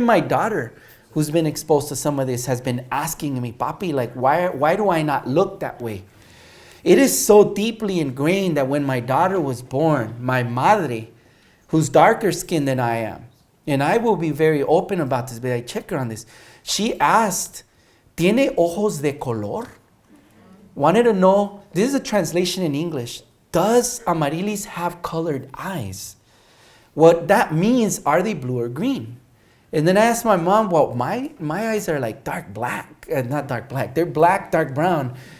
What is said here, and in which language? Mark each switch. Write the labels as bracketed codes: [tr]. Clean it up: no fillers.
[en] Even my daughter, who's been exposed to some of this, has been asking me, Papi, like, why do I not look that way? It is so deeply ingrained that when my daughter was born, my madre, who's darker skinned than I am, and I will be very open about this, but I check her on this. She asked, [es] ¿Tiene ojos de color? [en] Wanted to know, this is a translation in English, does Amarilis have colored eyes? What that means, are they blue or green? And then I asked my mom, well, my eyes are like dark black, not dark black, they're black, dark brown.